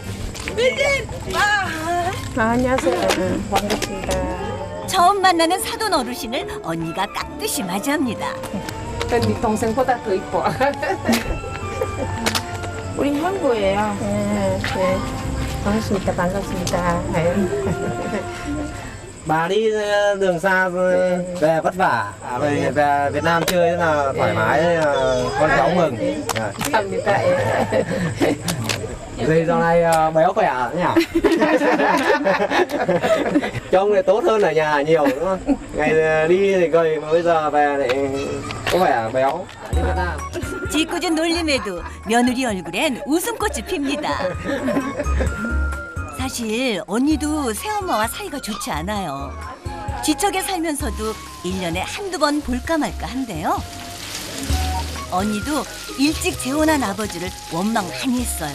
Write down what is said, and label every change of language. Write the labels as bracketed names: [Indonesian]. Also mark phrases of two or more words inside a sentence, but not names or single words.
[Korean] 안녕하세요. 반갑습니다. 처음 만나는 사돈 어르신을 언니가 깍듯이 맞이합니다. 네 동생보다 더 이뻐. 우리 형부예요. 네. 반갑습니다. 반갑습니다. [Vietnamese] Bà đi đường xa về vất vả, về Việt Nam chơi rất là thoải mái, con cháu mừng. [Korean] 감사합니다. [Vietnamese] Dì dạo này béo khỏe nhỉ? Trông này tốt hơn ở nhà nhiều đúng không? Ngày đi thì gầy mà bây giờ về lại có vẻ béo. Đi Việt Nam. [Korean] 짓궂은 놀림에도 며느리 얼굴엔 웃음꽃이 핍니다. 사실 언니도 새엄마와 사이가 좋지 않아요. 지척에 살면서도 1년에 한두 번 볼까 말까 한데요. 언니도 일찍 재혼한 아버지를 원망 많이 했어요.